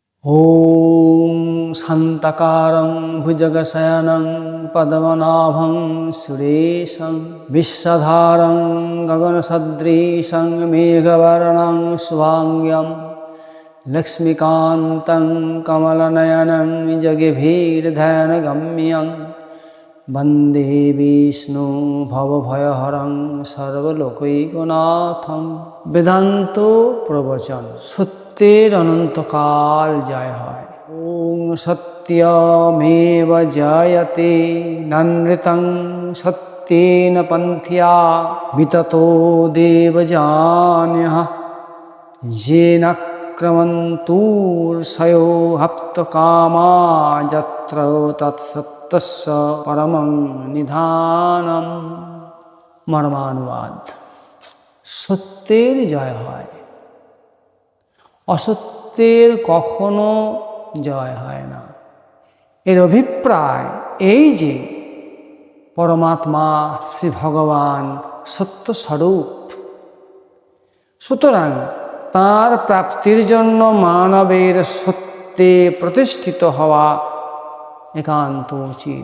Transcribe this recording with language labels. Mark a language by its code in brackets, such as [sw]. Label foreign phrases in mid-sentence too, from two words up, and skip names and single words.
[sa] ॐ शान्ताकारं भुजगशयनं पद्मनाभं सुरेशं विश्वधारं गगनसदृशं मेघवर्णं शुभाङ्गं लक्ष्मीकान्तं कमलनयनं जगभीरध्यानगम्यं वन्दे विष्णु भवभयहरं सर्वलोकैकनाथं। [bn] वेदान्त प्रवचन সত্যের অনন্তকাল জয় হয়। [sa] ওং সত্যমেব জয়তে নানৃতং সত্যেন পন্থিয়া বিততো দেবযান্যঃ येनाक्रमन्तुर्षयो हप्तकामा यत्र तत्सत्यस्य परमं निधानम्। [bn] মর্মানুবাদ। সত্যের জয় হয়, অসত্যের কখনো জয় হয় না। এর অভিপ্রায় এই যে পরমাত্মা শ্রী ভগবান সত্যস্বরূপ, সুতরাং তাঁর প্রাপ্তির জন্য মানবের সত্যে প্রতিষ্ঠিত হওয়া একান্ত উচিত।